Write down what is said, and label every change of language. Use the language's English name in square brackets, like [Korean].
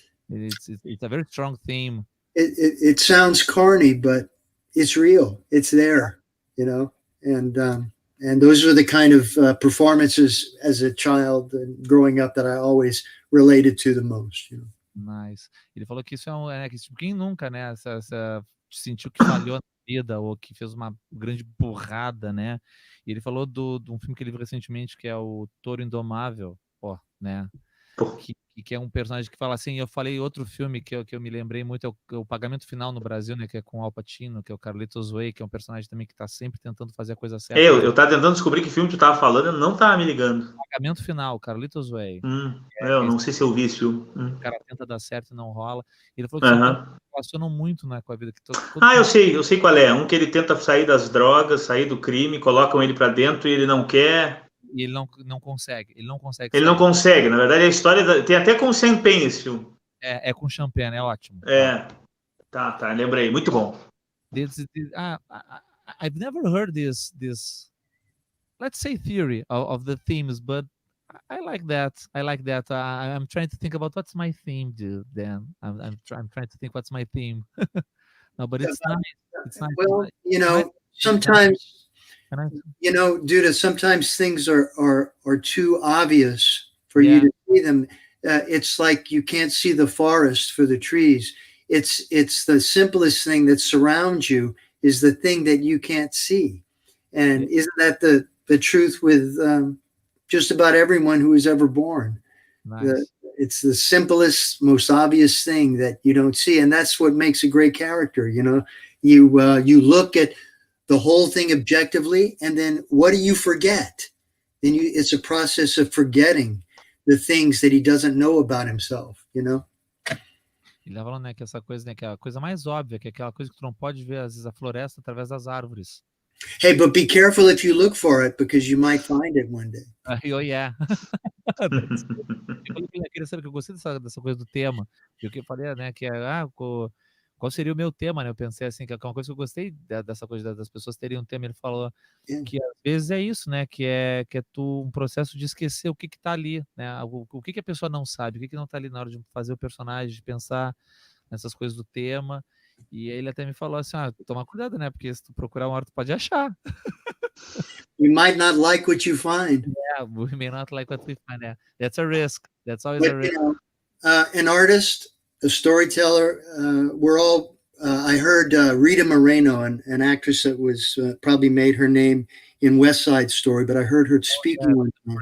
[English] It's a very strong theme. It sounds corny, but it's real. It's there, and those are the kind of performances as a child and growing up that I always related to the most. Nice. [Portuguese] Ele falou que isso que quem nunca, né, sentiu que falhou na vida ou que fez uma grande burrada, né? E ele falou de um filme que ele viu recentemente, que é o Touro Indomável, né? Que é um personagem que fala assim. Eu falei outro filme que eu me lembrei muito, é o Pagamento Final no Brasil, né? Que é com Al Pacino, que é o Carlitos Way, que é um personagem também que tá sempre tentando fazer a coisa certa. Eu tava tentando descobrir que filme tu tava falando, eu não tava me ligando. Pagamento Final, Carlitos Way. Eu não sei se eu vi esse filme. O cara tenta dar certo e não rola. Ele falou que relacionam muito, né, com a vida. Eu sei qual é. Um que ele tenta sair das drogas, sair do crime, colocam ele pra dentro e ele não quer. E ele não consegue. Ele não consegue. Ele não consegue. Na verdade, a história tem até com Champagne esse filme. É com Champagne, é ótimo. Tá, lembrei. Muito bom. [English] I've never heard this let's say theory of the themes, but I like that. I'm trying to think about what's my theme, dude. Then I'm trying to think what's my theme. No, but it's nice. It's nice. Well, sometimes, Duda, sometimes things are too obvious for you to see them. It's like you can't see the forest for the trees. It's the simplest thing that surrounds you is the thing that you can't see. And isn't that the truth with just about everyone who was ever born? Nice. It's the simplest, most obvious thing that you don't see. And that's what makes a great character. You look at the whole thing objectively, and then what do you forget? Then it's a process of forgetting the things that he doesn't know about himself, [Portuguese] Ele tá falando, né, que essa coisa, né, que é a coisa mais óbvia, que é aquela coisa que tu não pode ver, às vezes, a floresta através das árvores. [English] Hey, but be careful if you look for it, because you might find it one day. Oh, yeah. [Portuguese] Eu queria saber que eu gostei dessa coisa do tema. E o que eu falei, né, que qual seria o meu tema, né? Eu pensei assim, que é uma coisa que eu gostei dessa coisa das pessoas terem um tema. Ele falou que às vezes é isso, né? Que é um processo de esquecer o que tá ali, né? O que a pessoa não sabe, o que não tá ali na hora de fazer o personagem, de pensar nessas coisas do tema. E ele até me falou assim, toma cuidado, né? Porque se tu procurar uma hora, tu pode achar. [English] You might not like what you find. Yeah, we may not like what we find. Yeah. That's a risk. That's always a risk. An artist, a storyteller, we're all, I heard Rita Moreno, an actress that was probably made her name in West Side Story, but I heard her speaking one time.